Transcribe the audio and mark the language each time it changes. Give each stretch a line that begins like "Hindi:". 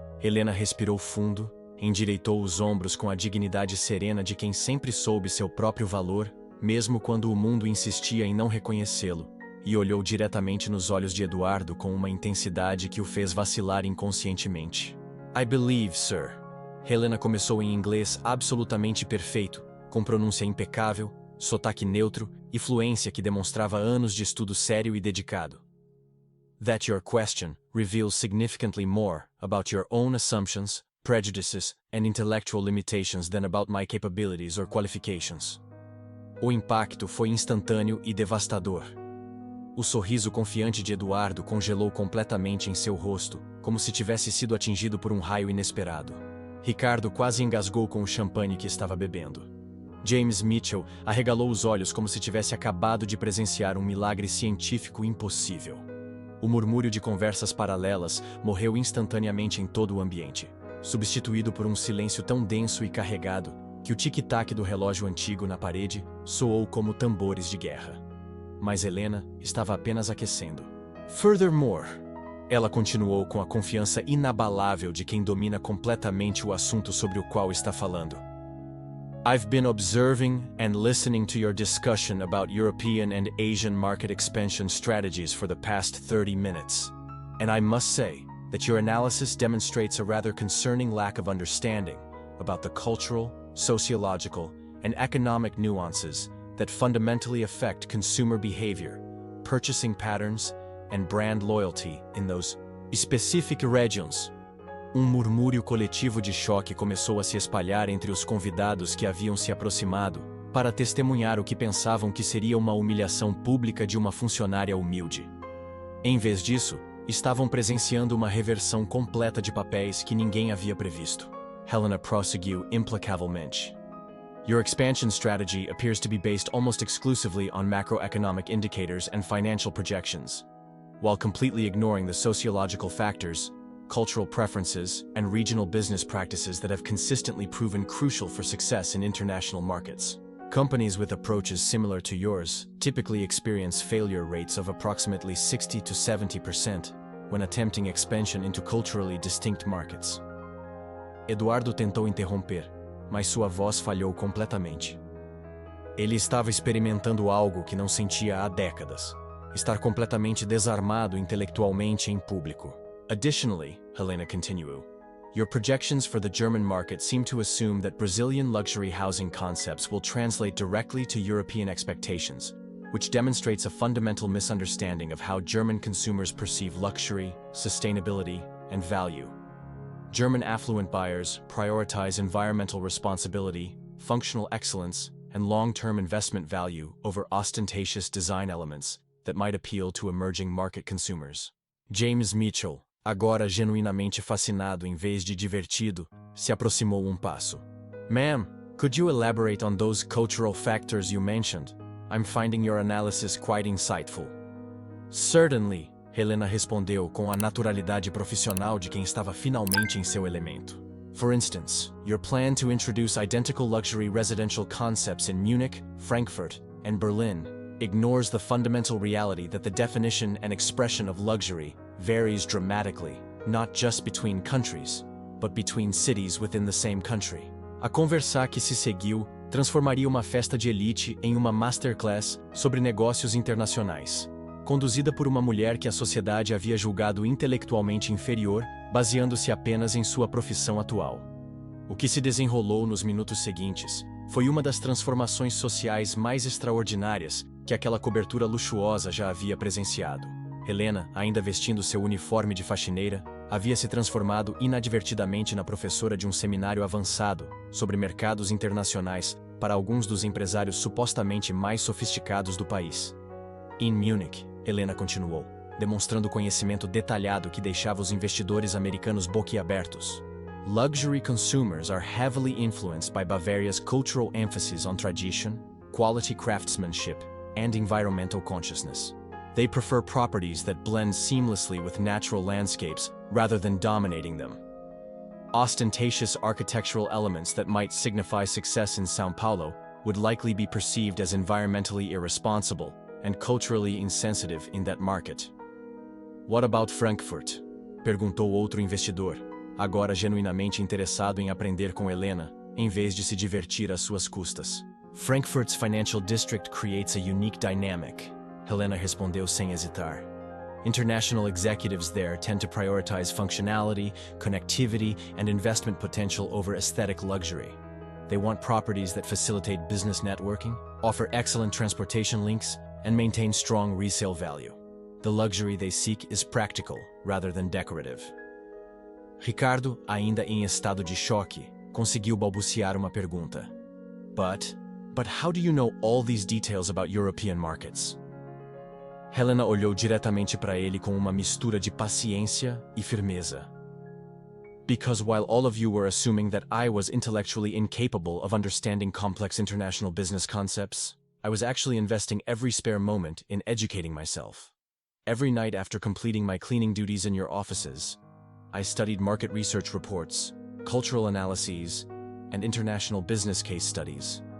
Portuguese: Helena respirou fundo, endireitou os ombros com a dignidade serena de quem sempre soube seu próprio valor, mesmo quando o mundo insistia em não reconhecê-lo, e olhou diretamente nos olhos de Eduardo com uma intensidade que o fez vacilar inconscientemente.
English: "I believe, sir."
Portuguese: Helena começou em inglês absolutamente perfeito, com pronúncia impecável, sotaque neutro e fluência que demonstrava anos de estudo sério e dedicado.
English: "That your question reveals significantly more about your own assumptions, prejudices, and intellectual limitations than about my capabilities or qualifications."
Portuguese: O impacto foi instantâneo e devastador. O sorriso confiante de Eduardo congelou completamente em seu rosto, como se tivesse sido atingido por um raio inesperado. Ricardo quase engasgou com o champanhe que estava bebendo. James Mitchell arregalou os olhos como se tivesse acabado de presenciar um milagre científico impossível. O murmúrio de conversas paralelas morreu instantaneamente em todo o ambiente, substituído por um silêncio tão denso e carregado que o tic-tac do relógio antigo na parede soou como tambores de guerra. Mas Helena estava apenas aquecendo. "Furthermore", ela continuou com a confiança inabalável de quem domina completamente o assunto sobre o qual está falando.
English: "I've been observing and listening to your discussion about European and Asian market expansion strategies for the past 30 minutes. And I must say that your analysis demonstrates a rather concerning lack of understanding about the cultural, sociological, and economic nuances that fundamentally affect consumer behavior, purchasing patterns, and brand loyalty in those specific regions."
Portuguese: Um murmúrio coletivo de choque começou a se espalhar entre os convidados que haviam se aproximado para testemunhar o que pensavam que seria uma humilhação pública de uma funcionária humilde. Em vez disso, estavam presenciando uma reversão completa de papéis que ninguém havia previsto. Helena prosseguiu implacavelmente.
English: Your expansion strategy appears to be based almost exclusively on macroeconomic indicators and financial projections, while completely ignoring the sociological factors, cultural preferences, and regional business practices that have consistently proven crucial for success in international markets. Companies with approaches similar to yours typically experience failure rates of approximately 60 to 70% when attempting expansion into culturally distinct markets.
Portuguese: Eduardo tentou interromper, mas sua voz falhou completamente. Ele estava experimentando algo que não sentia há décadas: estar completamente desarmado intelectualmente em público.
English: Additionally, Helena continued, your projections for the German market seem to assume that Brazilian luxury housing concepts will translate directly to European expectations, which demonstrates a fundamental misunderstanding of how German consumers perceive luxury, sustainability, and value. German affluent buyers prioritize environmental responsibility, functional excellence, and long-term investment value over ostentatious design elements that might appeal to emerging market consumers.
Portuguese: James Mitchell, agora genuinamente fascinado em vez de divertido, se aproximou passo.
English: Ma'am, could you elaborate on those cultural factors you mentioned? I'm finding your analysis quite insightful.
Portuguese: Certainly, Helena respondeu com a naturalidade profissional de quem estava finalmente em seu elemento.
English: For instance, your plan to introduce identical luxury residential concepts in Munich, Frankfurt, and Berlin ignores the fundamental reality that the definition and expression of luxury varies dramatically, not just between countries, but between cities within the same country.
Portuguese: A conversa que se seguiu transformaria uma festa de elite em uma masterclass sobre negócios internacionais, conduzida por uma mulher que a sociedade havia julgado intelectualmente inferior, baseando-se apenas em sua profissão atual. O que se desenrolou nos minutos seguintes foi uma das transformações sociais mais extraordinárias que aquela cobertura luxuosa já havia presenciado. Helena, ainda vestindo seu uniforme de faxineira, havia se transformado inadvertidamente na professora de um seminário avançado sobre mercados internacionais para alguns dos empresários supostamente mais sofisticados do país. Em Munich, Helena continuou, demonstrando conhecimento detalhado que deixava os investidores americanos boquiabertos.
English: Luxury consumers are heavily influenced by Bavaria's cultural emphasis on tradition, quality craftsmanship, and environmental consciousness. They prefer properties that blend seamlessly with natural landscapes rather than dominating them. Ostentatious architectural elements that might signify success in São Paulo would likely be perceived as environmentally irresponsible and culturally insensitive in that market. What about Frankfurt?
Portuguese: Perguntou outro investidor, agora genuinamente interessado em aprender com Helena, em vez de se divertir às suas custas.
English: Frankfurt's financial district creates a unique dynamic, Helena
Portuguese: respondeu sem hesitar.
English: International executives there tend to prioritize functionality, connectivity, and investment potential over aesthetic luxury. They want properties that facilitate business networking, offer excellent transportation links, and maintain strong resale value. The luxury they seek is practical rather than decorative.
Portuguese: Ricardo, ainda em estado de choque, conseguiu balbuciar uma pergunta.
English: But how do you know all these details about European markets?
Portuguese: Helena olhou diretamente para ele com uma mistura de paciência e firmeza.
English: Because while all of you were assuming that I was intellectually incapable of understanding complex international business concepts, I was actually investing every spare moment in educating myself. Every night after completing my cleaning duties in your offices, I studied market research reports, cultural analyses, and international business case studies.